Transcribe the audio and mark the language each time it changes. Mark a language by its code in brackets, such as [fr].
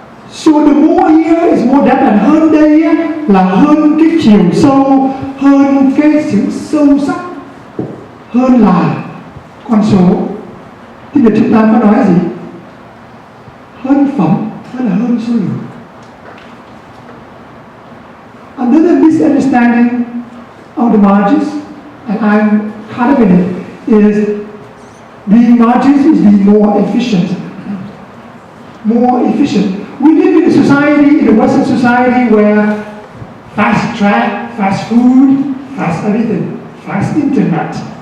[en] So the more here is more depth, and hơn đây [vi] là hơn cái chiều sâu, hơn cái sự sâu sắc, hơn là con số. Thì giờ chúng ta có nói gì? Hơn phẩm hay là hơn số lượng? [en] Another misunderstanding of the Magis, and I'm kind of in it, is being Magis is being more efficient. More efficient. We live in a society, in a Western society, where fast track, fast food, fast everything, fast internet.